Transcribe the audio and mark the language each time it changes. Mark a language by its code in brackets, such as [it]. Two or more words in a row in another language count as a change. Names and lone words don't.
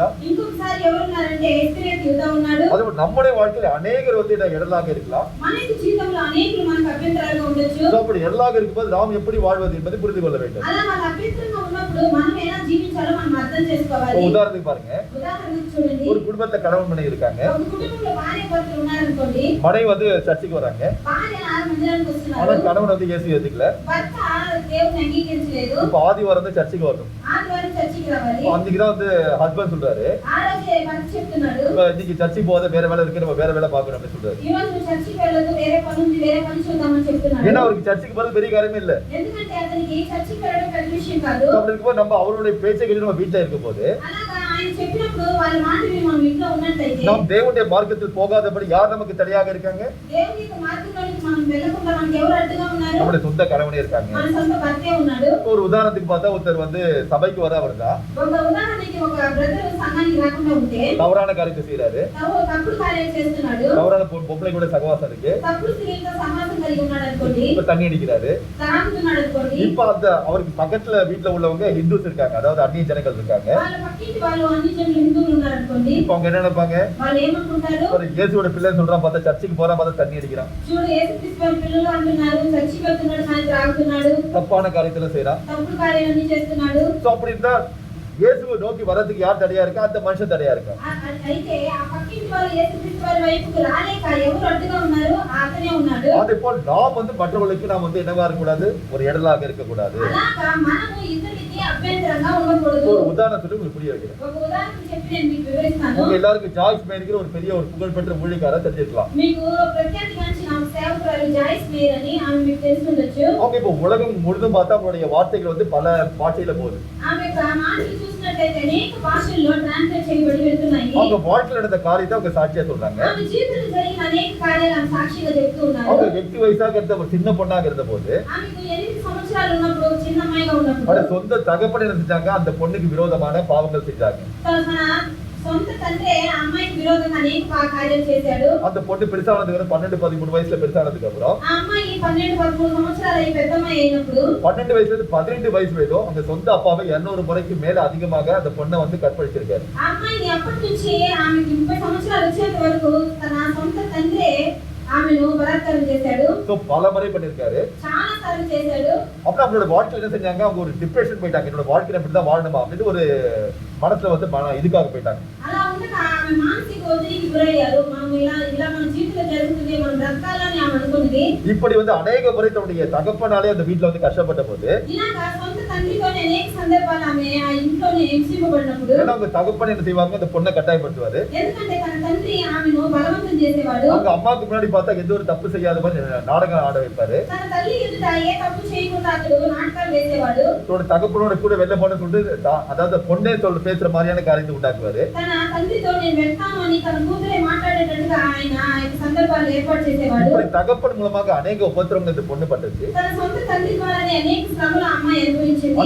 [te] ఇంకొకసారి ఎవరు ఉన్నారంటే ఇస్కరియోతు యూదా ఉన్నాడు. [ta] அது நம்முடைய வாழ்க்கையில அநேகர் வந்து எதிராக இருக்கலாம். [te] మన జీవితంలో అనేకులు మనకు అభ్యంతరాలుగా ఉండొచ్చు. [ta] அப்படி எதிராக இருக்கும்போது நாம் எப்படி வாழ்வது என்பதை புரிந்து கொள்ள வேண்டும். [te] అలా మన అభ్యంతరంగా ఉన్నప్పుడు మనం ఎలా జీవించాలో మనం అర్థం చేసుకోవాలి. [ta] உதாரணத்துக்கு பாருங்க, [te] ఉదాహరణకు చూడండి, [ta] ஒரு குடும்பத்துல கணவன் மனைவி இருக்காங்க. [te] ఒక కుటుంబంలో భార్య భర్తలు ఉన్నారనుకోండి. [ta] மனைவி வந்து சர்ச்சுக்கு வராங்க. [te] భార్య మందిరానికి వస్తున్నారు. [ta] ஆனா கணவன் வந்து இயேசு ஏத்துக்கல. [te] భర్త దేవుని అంగీకరించలేదు. [ta] இப்ப ఆదివారం வந்து சர்ச்சுக்கு வரணும். [te] ఆదివారం చర్చికి రావాలి. [ta] அன்னைக்கு தான் வந்து ஹஸ்பண்ட் சொல்றாரு, [te] ఆ రోజే భర్త చెప్తున్నాడు, [ta] இன்னைக்கு சர்ச்சுக்கு போகாத வேற வேலை இருக்கு, நம்ம வேற வேலை பார்க்கணும் அப்படின்னு சொல்றாரு. [te] ఈ రోజు నువ్వు చర్చికి వెళ్ళొద్దు, వేరే పని ఉంది, వేరే పని చూద్దామని చెప్తున్నాడు. [ta] ஏன்னா அவருக்கு சர்ச்சுக்கு போறது பெரிய காரியமே இல்ல. [te] ఎందుకంటే అతనికి చర్చికి వెళ్ళడం పెద్ద విషయం కాదు. [ta] அப்படி இருக்கும்போது நம்ம அவருடைய பேச்சை கேட்டு நம்ம வீட்டுல இருக்கும் போது [te] అలాగా ఆయన చెప్పినప్పుడు వాళ్ళ మాట విని మనం ఇంట్లో ఉన్నట్లయితే [ta] நாம் தேவனுடைய மார்க்கத்தில் போகாதபடி யார் நமக்கு தடையாக இருக்காங்க? [te] దేవుని యొక్క మార్గంలోనికి మనం వెళ్ళకుండా మనకి ఎవరు అడ్డుగా ఉన్నారు? [ta] நம்முடைய சொந்த கணவனே இருக்காங்க. [te] మన సొంత భర్తే ఉన్నాడు. [ta] ஒரு உதாரணத்துக்கு பார்த்தா ஒருத்தர் வந்து சபைக்கு வர வருதா, [te] ఒక ఉదాహరణకి ఒక బ్రదర్ సంఘానికి రాకుండా ఉంటే [ta] தவறான காரியத்தை செய்யறாரு, [te] తప్పుడు కార్యాలు చేస్తున్నాడు, [ta] தவறான பொம்பளை கூட சகவாசம் இருக்கு, [te] తప్పుడు స్త్రీలతో సమాసం కలిగి ఉన్నాడు అనుకోండి, [ta] இப்ப தண்ணி அடிக்கிறாரு. [te] తాగుతున్నాడు అనుకోండి. [ta] இப்ப அந்த அவருக்கு பக்கத்துல வீட்டுல உள்ளவங்க ஹிந்துஸ் இருக்காங்க, அதாவது அந்நிய ஜனங்கள் இருக்காங்க. [te] వాళ్ళ పక్కింటి వాళ్ళు అన్ని జనులు హిందువులు ఉన్నారు అనుకోండి. [ta] இப்ப அவங்க என்ன நினைப்பாங்க? [te] వాళ్ళు ఏమనుకుంటారు? [ta] ஒரு இயேசுவோட பிள்ளைன்னு சொல்றான், பார்த்தா சர்ச்சுக்கு போறான், பார்த்தா தண்ணி அடிக்கிறான், [te] చూడు యేసుక్రీస్తు వారి పిల్లలు అంటున్నారు, చర్చికి వెళ్తున్నాడు కానీ త్రాగుతున్నాడు, [ta] தப்பான காரியத்துல செய்யறான். [te] తప్పుడు కార్యాలన్నీ చేస్తున్నాడు. [ta] சோ அப்படி இருந்தா இயேசுவை நோக்கி வரதுக்கு யார் தடையா இருக்கா? அந்த மனுஷன் தடையா இருக்கா? [te] అయితే ఆ పక్కింటి వాళ్ళు యేసుక్రీస్తు వారి వైపుకు రాలేక ఎవరు అడ్డుగా ఉన్నారు? అతనే ఉన్నాడు. [ta] அதே போல் நாம் வந்து மற்றவர்களுக்கு நாம் வந்து என்னவா இருக்க கூடாது? ஒரு இடலாக இருக்க கூடாது. [te] అలాగా మనము ఇతరులకి అభ్యంతరంగా ఉండకూడదు. [ta] ஒரு உதாரணம் சொல்லி உங்களுக்கு புரிய வைக்கிறேன். [te] ఒక ఉదాహరణ చెప్పి నేను మీకు వివరిస్తాను. [ta] உங்க எல்லாருக்கும் ஜாய்ஸ் மேரிங்கிற ஒரு பெரிய ஒரு புகழ்பெற்ற ஊழியக்காரர் தெரிஞ்சிருக்கலாம். [te] మీకు ప్రఖ్యాతిగాంచిన సేవకురాలు జాయిస్ మేయర్ అని ఆమె మీకు తెలిసి ఉండొచ్చు. [ta] அவங்க இப்போ உலகம் முழுதும் பார்த்தா அவங்களுடைய வார்த்தைகள் வந்து பல பாஷையில போகுது. [te] ఆమె మాటలు చూసినట్లయితే అనేక భాషల్లో ట్రాన్స్లేట్ చేయబడి వెళ్తున్నాయి. [ta] அவங்க வாழ்க்கையில நடந்த காரியத்தை அவங்க சாட்சியா சொல்றாங்க. [te] ఆమె జీవితంలో జరిగిన అనేక కార్యాలు ఆమె సాక్షిగా చెప్తూ ఉన్నారు. [ta] அவங்க 8 వయசாக இருந்த ஒரு சின்ன பொண்ணாக இருந்த போது [te] ఆమెకు 8 సంవత్సరాలు ఉన్నప్పుడు చిన్న అమ్మాయిగా ఉన్నప్పుడు [ta] அவட சொந்த தகப்பனை என்ன செஞ்சாங்க? அந்த பொண்ணுக்கு விரோதமான பாவங்கள் செஞ்சாங்க. [te] తన సొంత తండ్రి ఆ అమ్మాయికి విరోధంగా అనేక కార్యాలు చేశాడు. [ta] அந்த பொண்ணு பெருசானதுக்கு அப்புறம் 12-13 వయసుல பெருசானதுக்கு அப்புறம் [te] ఆ అమ్మాయి 12-13 సంవత్సరాలు అయి పెద్దమ్మాయి అయినప్పుడు [ta] 12 వయசுல இருந்து 18 వయసు வரைக்கும் அவங்க சொந்த அப்பாவை 200 முறைக்கு மேல அதிகமாக அந்த பொண்ணை வந்து கற்பழிச்சிருக்காரு. [te] ఆ అమ్మాయిని అప్పటి నుంచి ఆమెకి 30 సంవత్సరాలు వచ్చేంత వరకు తన సొంత తండ్రి ఆమెను బలాత్కారం చేశాడు. [ta] சோ பல முறை பண்ணிருக்காரு, [te] చాలా సార్లు చేశాడు. [ta] அப்புறம் அவங்களோட வாழ்க்கையில என்ன செஞ்சாங்க? அவங்க ஒரு டிப்ரெஷன் போயிட்டாங்க. என்னோட வாழ்க்கையில இப்படிதான் வாழணுமா அப்படின்னு ஒரு மனசுல வந்து இதுக்காக போயிட்டாங்க. [te] అలా ఉండగా ఆమె మానసిక ఒత్తిడికి గురయ్యారు. మనం ఇలా మన జీవితంలో జరుగుతుంది, మనం బ్రతకాలని ఆమె అనుకున్నది. [ta] இப்படி வந்து அநேக முறை தன்னுடைய தகப்பனாலே அந்த வீட்டுல வந்து கஷ்டப்பட்ட போது [te] ఇలాగా సొంత తండ్రితోనే అనేక సందర్భాలు ఆమె ఆ ఇంట్లోనే హింసింపబడినప్పుడు [ta] ஏன்னா அவங்க தகப்பன் என்ன செய்வாங்க, அந்த பொண்ணை கட்டாயப்படுத்துவாரு. [te] ఎందుకంటే తన తండ్రి ఆమెను బలవంతం చేసేవాడు. [ta] அவங்க அம்மாக்கு முன்னாடி பார்த்தா எந்த ஒரு தப்பு செய்யாத மாதிரி நாடகம் ஆட வைப்பாரு. [te] తన తల్లి ఎదుట ఏ తప్పు చేయకుండా అతడు నాటకాలు వేసేవాడు. [ta] தன்னோட தகப்பனோட கூட வெளில போன சொல்லிட்டு அதாவது பொண்ணே பேசுற மாதிரியான காரியத்தை உண்டாக்குவாரு. [te] తన తండ్రితో నేను వెళ్తాను అని తన కూతురే మాట్లాడేటట్టుగా ఆయన సందర్భాలు ఏర్పాటు చేసేవాడు. [ta] இப்படி தகப்பன் மூலமாக அநேக உபத்திரவங்கள் இந்த பொண்ணு பட்டுச்சு. [te] తన సొంత తండ్రి ద్వారానే అనేక శ్రమలు ఆ అమ్మాయి అనుభవించింది.